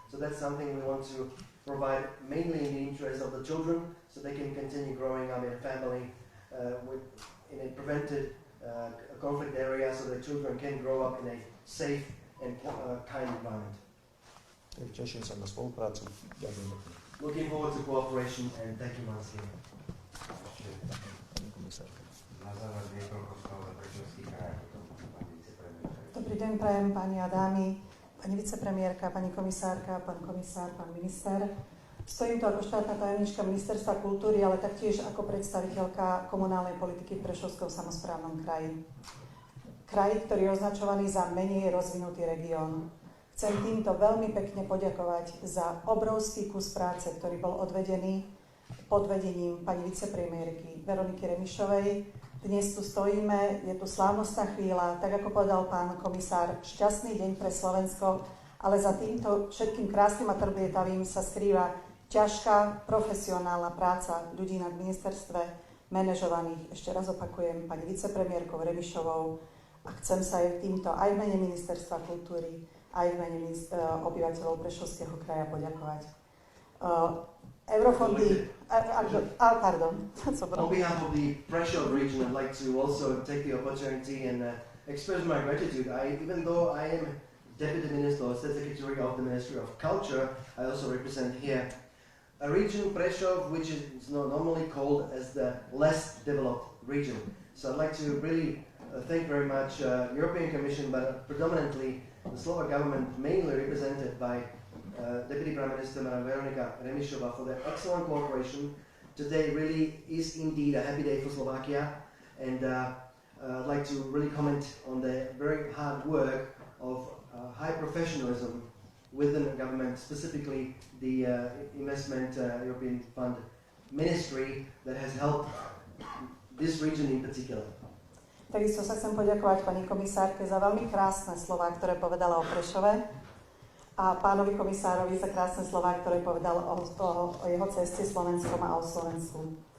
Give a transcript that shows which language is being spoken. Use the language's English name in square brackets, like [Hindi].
[English] So that's something we want to provide mainly in the interest of the children, so they can continue growing up in a family in a prevented conflict area, so that children can grow up in a safe and kind environment. [Slovak] Teším sa na spoluprácu. Ďakujem. [English] Looking forward to cooperation and thank you once again. [Slovak] Na záver niekoľko slov za Prešovský kraj, pani vicepremiérka. Dobrý deň, prajem páni a dámy, pani vicepremiérka, pani komisárka, pán komisár, pán minister. Stojím tu ako štátna tajomníčka Ministerstva kultúry, ale taktiež ako predstaviteľka komunálnej politiky v Prešovskom samosprávnom kraji. Kraj, ktorý je označovaný za menej rozvinutý región. Chcem týmto veľmi pekne poďakovať za obrovský kus práce, ktorý bol odvedený pod vedením pani vicepremiérky Veroniky Remišovej. Dnes tu stojíme, je tu slávnostná chvíľa, tak ako povedal pán komisár, šťastný deň pre Slovensko, ale za týmto všetkým krásnym a trblietavým sa skrýva ťažká profesionálna práca ľudí na ministerstve, manažovaných, ešte raz opakujem, pani vicepremiérkou Remišovou, a chcem sa aj týmto aj v mene Ministerstva kultúry, aj v mene obyvateľov Prešovského kraja poďakovať. Eurofondy, pardon. [English] On behalf of the Prešov region, I'd like to also take the opportunity and express my gratitude. Even though I am Deputy Minister or State Secretary of the Ministry of Culture, I also represent here a region, Prešov, which is normally called as the less developed region. So I'd like to really thank very much European Commission, but predominantly the Slovak government, mainly represented by Deputy Prime Minister Veronika Remišová, for their excellent cooperation. Today really is indeed a happy day for Slovakia, and I'd like to really comment on the very hard work of high professionalism within the government, specifically the Investment European Fund Ministry that has helped this region in particular. [Slovak] Takisto sa chcem poďakovať pani komisárke za veľmi krásne slová, ktoré povedala o Prešove. a pánovi komisárovi za krásne slová, ktoré povedal o jeho ceste Slovenskom a o Slovensku.